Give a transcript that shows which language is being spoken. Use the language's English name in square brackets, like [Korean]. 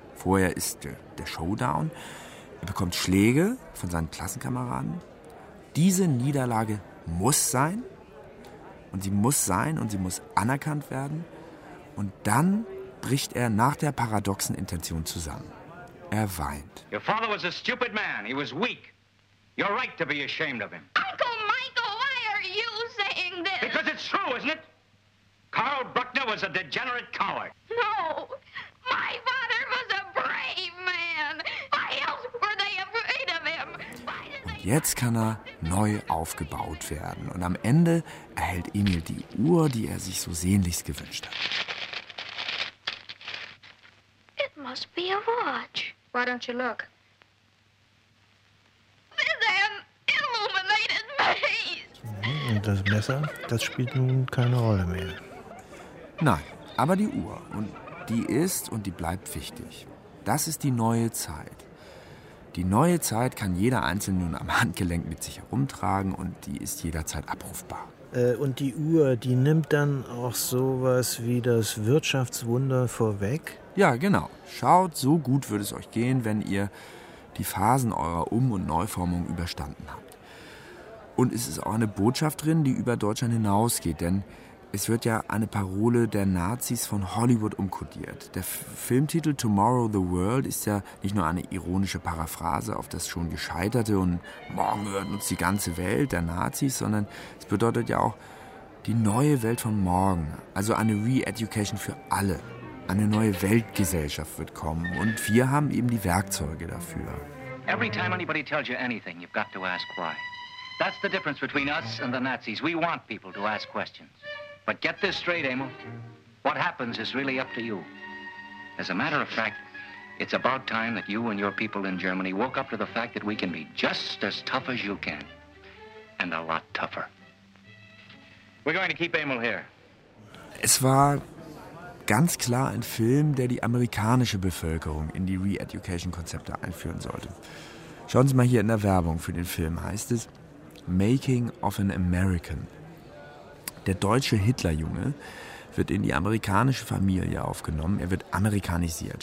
[German] Vorher ist der Showdown. Er bekommt Schläge von seinen Klassenkameraden. Diese Niederlage muss sein. Und sie muss sein und sie muss anerkannt werden. Und dann bricht er nach der paradoxen Intention zusammen. Er weint. [English] Your father was a stupid man. He was weak. You're right to be ashamed of him. Uncle Michael, why are you saying this? Because it's true, isn't it? Carl Bruckner was a degenerate coward. No, my father was a brave man. Why else were they afraid of him? [German] Und jetzt kann er neu aufgebaut werden. Und am Ende erhält Emil die Uhr, die er sich so sehnlichst gewünscht hat. [English] Must be a watch. Why don't you look? This an illuminated face. [German] Und das Messer, das spielt nun keine Rolle mehr. Nein, aber die Uhr. Und die ist und die bleibt wichtig. Das ist die neue Zeit. Die neue Zeit kann jeder Einzelne nun am Handgelenk mit sich herumtragen und die ist jederzeit abrufbar. Und die Uhr, die nimmt dann auch sowas wie das Wirtschaftswunder vorweg? Ja, genau. Schaut, so gut würde es euch gehen, wenn ihr die Phasen eurer Um- und Neuformung überstanden habt. Und es ist auch eine Botschaft drin, die über Deutschland hinausgeht, denn es wird ja eine Parole der Nazis von Hollywood umkodiert. Der Filmtitel [English] Tomorrow the World [German] ist ja nicht nur eine ironische Paraphrase auf das schon Gescheiterte und morgen gehört uns die ganze Welt der Nazis, sondern es bedeutet ja auch die neue Welt von morgen, also eine Re-Education für alle. Eine neue Weltgesellschaft wird kommen und wir haben eben die Werkzeuge dafür. [English] Every time anybody tells you anything, you've got to ask why. That's the difference between us and the Nazis. We want people to ask questions. But get this straight, Emil. What happens is really up to you. As a matter of fact, it's about time that you and your people in Germany woke up to the fact that we can be just as tough as you can. And a lot tougher. We're going to keep Emil here. [German] Es war ganz klar ein Film, der die amerikanische Bevölkerung in die Re-Education-Konzepte einführen sollte. Schauen Sie mal hier in der Werbung für den Film, heißt es [English] Making of an American. [German] Der deutsche Hitlerjunge wird in die amerikanische Familie aufgenommen, er wird amerikanisiert.